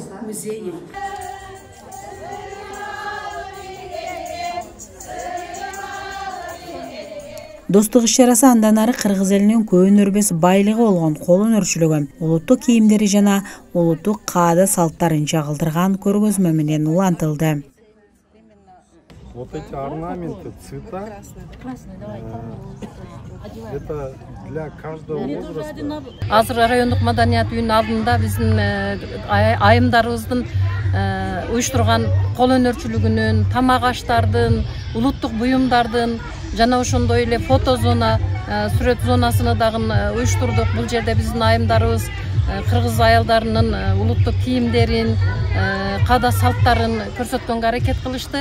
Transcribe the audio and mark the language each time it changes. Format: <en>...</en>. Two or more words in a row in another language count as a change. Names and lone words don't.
<ky>Достук иш-чарасы андан ары кыргыз элинин көөн өрбөс байлыгы болгон кол өнөрчүлүгү, улуттук кийимдери жана улуттук каада салттарын чагылдырган көргөзмө менен улантылды.</ky> <ru>Вот эти орнаменты, цвета, это для каждого возраста.</ru> <ky>Азыр райондук маданият үйүнүн алдында биздин айымдарыбыздын уюштурган кол өнөрчүлүгүнүн, тамак аштардын, улуттук буюмдардын жана ошондой эле фото зона, сүрөт зонасыны дагы уюштурдук. Бул жерде биздин айымдарыбыз кыргыз аялдарынын улуттук кийимдерин, каада салттарын көрсөткөнгө аракет кылышты.</ky>